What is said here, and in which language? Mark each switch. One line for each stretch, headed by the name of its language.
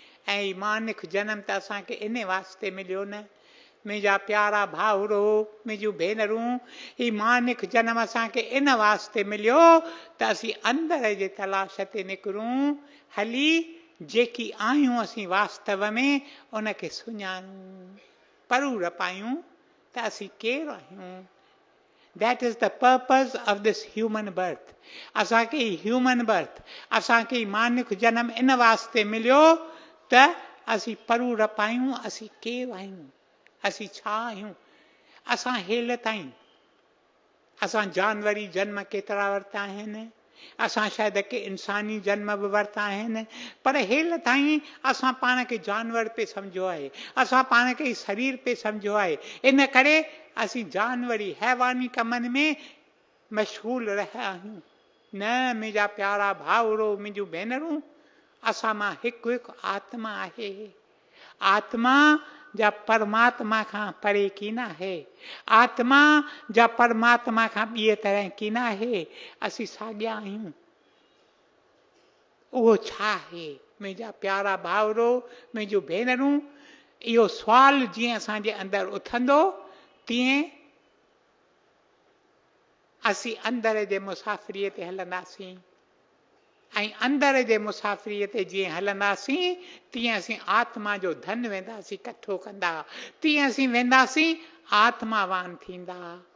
Sindhi: ऐं मानिक जनम त असांखे इन वास्ते मिलियो न, मुंहिंजा प्यारा भाउरो, मुंहिंजूं भेनरूं, ही मानिक जनम असांखे इन वास्ते मिलियो त असीं अंदर जे तलाश ते निकिरूं, हली जेकी आहियूं असीं वास्तव में उनखे सुञाणूं, परूर पायूं त असीं केरु आहियूं।
English: That is the purpose of this human birth.
Sindhi: असांखे ह्यूमन बर्थ, असांखे मानिक जनम इन वास्ते मिलियो त असीं परूर पायूं, असीं केरु आहियूं, असीं छा आहियूं। असां हेल ताईं असां जानवरी जन्म केतिरा वरिता आहिनि, असां शायदि के इंसानी जन्म बि वरिता आहिनि, पर हेल ताईं असां पाण खे जानवर पे सम्झो आहे, असां पाण खे शरीर पे सम्झो आहे। इन करे असीं जानवरी हैवानी कमनि में मशगूल रहिया आहियूं। न मुंहिंजा प्यारा भाउरो, मुंहिंजूं भेनरूं, असां मां हिकु हिकु आत्मा आहे। आत्मा जा परमात्मा खां परे की न आहे, आत्मा जा परमात्मा खां ॿिए तरह की न आहे। असीं साॻिया आहियूं। उहो छा आहे मुंहिंजा प्यारा भाउरो, मुंहिंजूं भेनरूं? इहो सुवाल जीअं असांजे अंदरि उथंदो तीअं असीं अंदर जे मुसाफ़िरीअ ते हलंदासीं, ऐं अंदर जे मुसाफ़िरीअ ते जीअं हलंदासीं तीअं असीं आत्मा जो धन वेंदासीं कठो कंदा, तीअं असीं वेंदासीं आत्मावान थींदा।